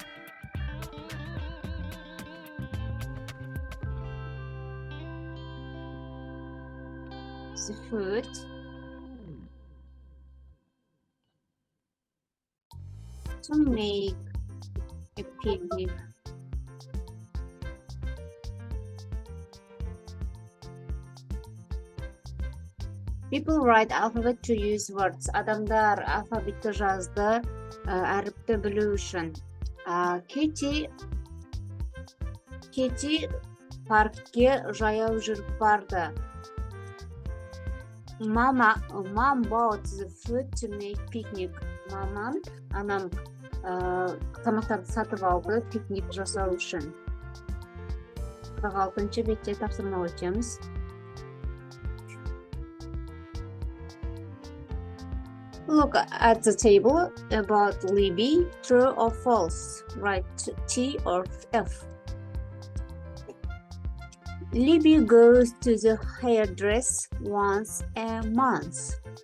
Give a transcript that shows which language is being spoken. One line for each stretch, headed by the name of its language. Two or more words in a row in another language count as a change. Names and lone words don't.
English: the food to make a picnic. People write alphabet to use words.
Kazakh: Адамдар алфавитті жазды әріпті білу үшін. Кети паркке жаяу жүріп барды.
English: Mom bought the food to make picnic.
Kazakh: Анам тамақтарды сатып алды пикник жасау үшін. 46-ші бетте тапсырма өтеміз.
English: Look at the table about Libby. True or false? Write T or F. Libby goes to the hairdresser once a month.